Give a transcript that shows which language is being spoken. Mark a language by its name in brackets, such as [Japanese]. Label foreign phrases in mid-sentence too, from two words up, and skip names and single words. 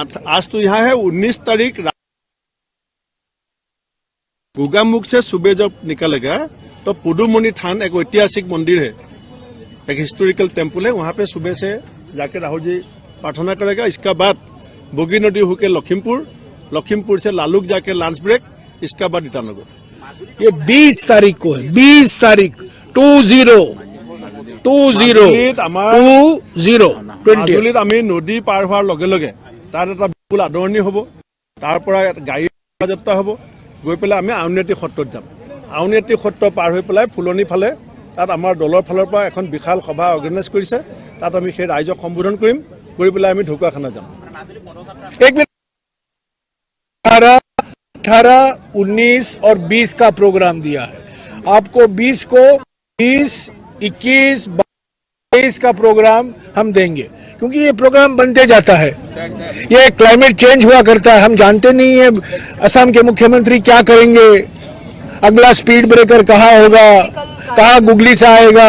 [Hindi] आज तो यहाँ है 19 तारीख गोगामुख से सुबह जब निकलेगा तो पुडुमनी थान एक ऐतिहासिक मंदिर है, एक [English] historical temple [Hindi] है, वहाँ पे सुबह से जाके राहुल जी प्रार्थना करेगा। इसका बाद बोगी नदी होकर लखीमपुर से लालुक जाके [English] lunch break, [Hindi] इसका बाद ईटानगर। ये 20 तारीख को है, 20 तारीख 20 [Assamese] মাজুলীত আমি নদী পাৰ হোৱাৰ লগে লগে তাত এটা বিপুল আদৰণি হ'ব, তাৰ পৰা গাড়ী যাত্ৰা হ'ব, গৈ পেলাই আমি আউনীআটী সত্ৰত যাম। আউনীআটী সত্ৰ পাৰ হৈ পেলাই ফুলনি ফালে তাত আমাৰ দলৰ ফালৰ পৰা এখন বিশাল সভা অৰ্গেনাইজ কৰিছে, তাত আমি সেই ৰাইজক সম্বোধন কৰিম, কৰি পেলাই আমি ঢকুৱাখানা যাম। [Hindi] एक मिनट 18, 19 और 20 का प्रोग्राम दिया है आपको। 20 को 20, 21, 22 का प्रोग्राम हम देंगे क्योंकि ये प्रोग्राम बनते जाता है। ये [English] climate change [Hindi] हुआ करता है, हम जानते नहीं है असम के मुख्यमंत्री क्या करेंगे, अगला [English] speed breaker [Hindi] कहाँ होगा, कहाँ गुगली से आएगा।